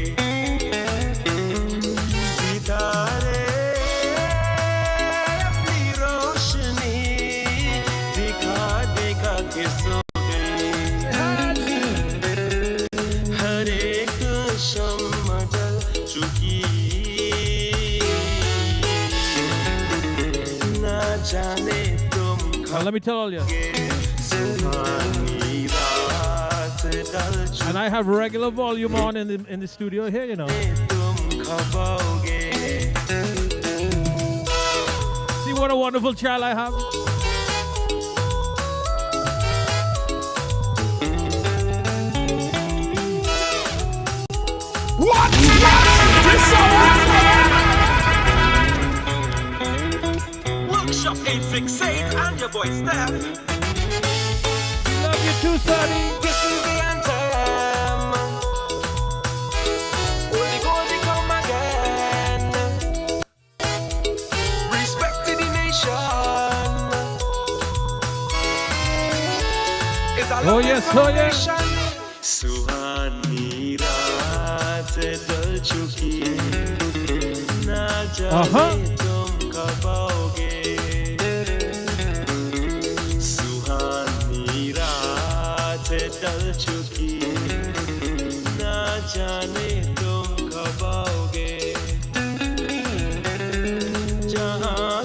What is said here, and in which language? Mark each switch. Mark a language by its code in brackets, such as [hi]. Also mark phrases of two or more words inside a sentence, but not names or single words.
[hi] सितारे अपनी रोशनी दिखा दिखा के सो गई हर एक शम्मा जल चुकी ना जाने तुम [en] Now let me tell all you. [hi] सुहानी रात ढल [en] And I have regular volume on in the studio here, you know. [hi] तुम कब आओगे [en] See what a wonderful child I have. What? Workshop 868 and your boy Steph. Love you too, Sonny. This is the anthem. Holy Goldie come again. Respect to the nation. It's a Oh yes, oh yes. [hi] सुहानी रात ढल चुकी ना जाने तुम कब आओगे सुहानी रात ढल चुकी ना जाने तुम कब आओगे जहाँ